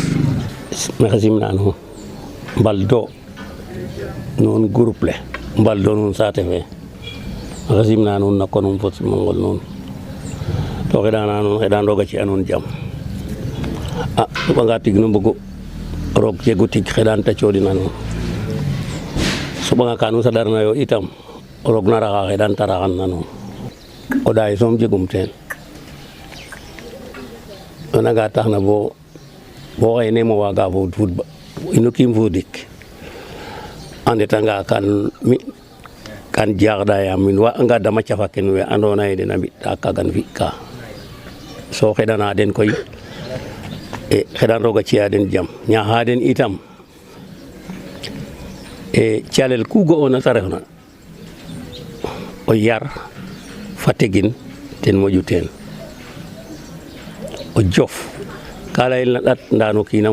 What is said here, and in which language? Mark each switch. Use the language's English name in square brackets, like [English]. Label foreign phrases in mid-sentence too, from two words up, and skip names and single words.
[Serer] maxey simna nuun mbaldo nuun groupe le mbaldo nuun saate fe maxey simna nuun na konum fo simangol nuun to xeɗana nuun xeɗan roga ci a nuun jam a soɓanga tig nu mbugu roog jegu tig xeɗan ta coɗina nuun soɓanga ka nu saɗarna yo itam roog na raxa xeɗan ta raxan na nuun o ɗaay soom jegum teen o nanga taxna bo xëy ne mo waaga fuud inu kiim fuudik a ndetanga kan jaaxɗa yaam min waaganga dama cafa ken we andoona yee den a mbi'ta kaagan fi'ka so xeɗana den koy e xeɗan roog a ci'a den jam ñaaxa den itam e calel ku ga'oona ta refna o yar fa tegin ten moƴu teen o jof ka layel na ɗat ndaa no kiin a